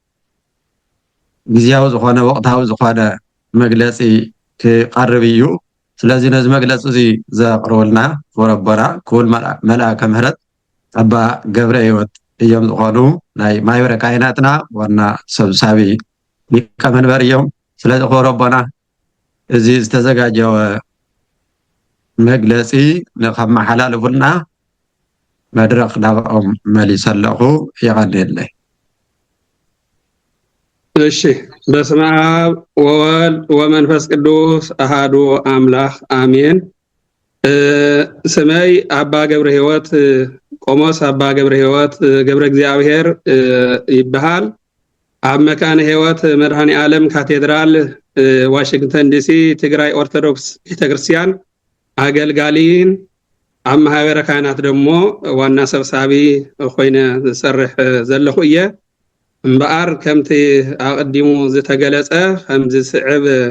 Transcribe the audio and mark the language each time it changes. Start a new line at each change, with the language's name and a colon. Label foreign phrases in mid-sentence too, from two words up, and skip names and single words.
Tigrinya: ግዝያዊ ዝኾነ ወቕታዊ ዝኾነ መግለፂ ክቐርብ እዩ። ስለዚ ነዚ መግለፂ እዚ ዘቕርቡልና ክቡር ኣቦና ክቡር መልአከ ምህረት ኣባ ገብረ ህይወት እዮም ዝኾኑ ናይ ማሕበረ ካህናትና ዋና ሰብሳቢ ሊቀመንበር እዮም። ስለዚ ክቡር ኣቦና እዚ ዝተዘጋጀወ መግለፂ ንኸመሓላልፉልና መድረክ ናብኦም መሊሰ ኣለኹ ይቐኒየለይ።
Geez: እሺ በስመ አብ ወወልድ ወመንፈስ ቅዱስ አሐዱ አምላክ አሜን። ስመይ አባ ገብረ
Tigrinya: ህይወት ቆሞስ አባ ገብረ ህይወት ገብረ እግዚአብሔር ይበሃል። ኣብ መካነ ህይወት መድኃኔ ዓለም ካቴድራል ዋሽንግተን ዲሲ ትግራይ ኦርቶዶክስ ቤተክርስቲያን አገልጋሊን ኣብ ማሕበረ ካህናት ደሞ ዋና ሰብሳቢ ኮይነ ዝሰርሕ ዘለኹ እየ። እምበኣር ከምቲ ኣቐዲሙ ዝተገለጸ ከምዚ ስዕብ